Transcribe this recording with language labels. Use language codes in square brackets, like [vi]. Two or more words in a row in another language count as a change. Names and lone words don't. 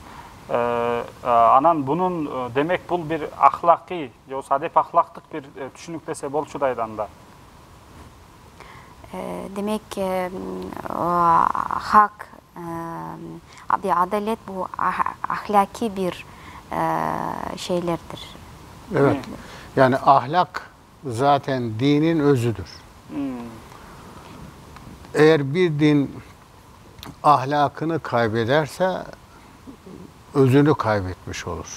[ky] Анан бунун демек бул бир ахлакый же болбосо адеп ахлактык бир түшүнүк десе болчудай анда. Демек хак, адалет бул ахлаки бир şeylerdir. [tr] Evet. Yani ahlak zaten dinin özüdür. Eğer bir din ahlakını kaybederse özünü kaybetmiş olur.